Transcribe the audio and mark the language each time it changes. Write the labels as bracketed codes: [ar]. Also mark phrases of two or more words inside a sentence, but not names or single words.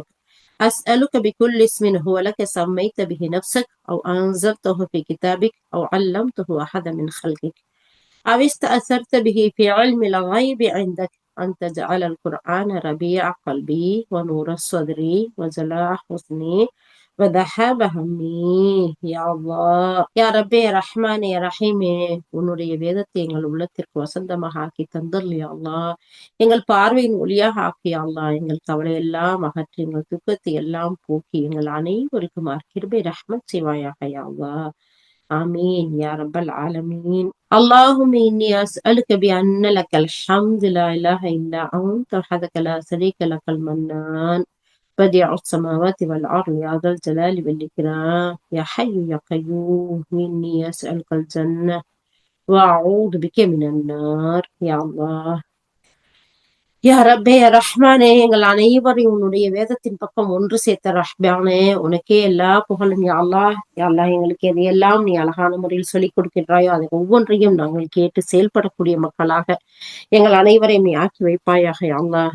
[ar] أسألك بكل اسم هو لك سميت به نفسك أو أنزلته في كتابك أو علمته أحدا من خلقك أو استأثرت به في علم الغيب عندك أن تجعل القرآن ربيع قلبي ونور صدري وجلاء حزني وذهاب همي يا الله يا ربي يا رحمن يا رحيم [ta] உன்னுடைய வேதத்தை எங்கள் உள்ளத்திற்கு வசந்தமாக ஆக்கி தந்தல் யா அல்லாஹ். எங்கள் பார்வையின் ஒளியாக ஆக்கி [ar] يا الله. [ta] எங்கள் கவலையெல்லாம் அகற்றி எங்கள் துக்கத்தை எல்லாம் போக்கி எங்கள் அனைவருக்கும் கிருபை ரஹ்மத் செய்வாயாக [ar] يا الله. آمين يا رب العالمين. اللهم إني أسألك بأن لك الحمد لا إله إلا أنت وحدك لا شريك لك المنان بديع السماوات والأرض يا ذا الجلال والإكرام يا حي يا قيوم إني أسألك الجنة وأعوذ بك من النار يا الله. [ta] யா ரப்பே ரஹ்மானே, எங்கள் அனைவரையும் உன்னுடைய வேதத்தின் பக்கம் ஒன்று சேர்த்த ரஹ்மானே, உனக்கே எல்லா புகழும் [ar] يا الله. يا الله, [ta] எங்களுக்கு எதையெல்லாம் நீ அழகான முறையில் சொல்லிக் கொடுக்கின்றாயோ அதை ஒவ்வொன்றையும் நாங்கள் கேட்டு செயல்படக்கூடிய மக்களாக எங்கள் அனைவரையும் நீ ஆக்கி வைப்பாயாக [ar] يا الله.